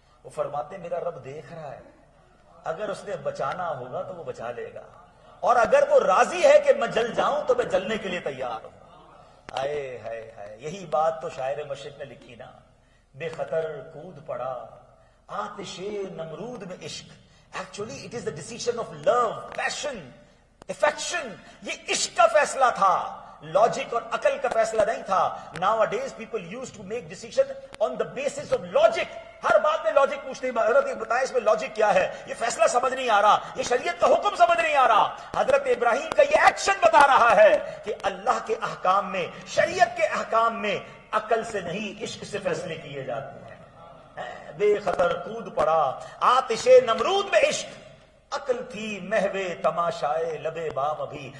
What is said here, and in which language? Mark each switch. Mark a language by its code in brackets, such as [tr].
[ur] وہ فرماتے ہیں میرا رب دیکھ رہا ہے, اگر اس نے بچانا ہوگا تو وہ بچا لے گا, اور اگر وہ راضی ہے کہ میں جل جاؤں تو میں جلنے کے لیے تیار ہوں. ہائے ہائے ہائے, یہی بات تو شاعر مشرق نے لکھی نا, بے خطر کود پڑا آتش نمرود میں عشق. [en] Actually it is the decision of love, passion, affection. [ur] یہ عشق کا فیصلہ تھا, لاجک اور عقل کا فیصلہ نہیں تھا. [en] Nowadays people use to make decision on the basis of logic. [ur] ہر بات میں لاجک پوچھتے ہیں, حضرت بتائیں اس میں لاجک کیا ہے, یہ فیصلہ سمجھ نہیں آ رہا, یہ شریعت کا حکم سمجھ نہیں آ رہا. حضرت ابراہیم کا یہ ایکشن بتا رہا ہے کہ اللہ کے احکام میں, شریعت کے احکام میں عقل سے نہیں عشق سے فیصلے کیے جاتے ہیں. بے خطر کود پڑا آتش نمرود میں عشق, عقل تھی محو تماشائے لبے بام ابھی.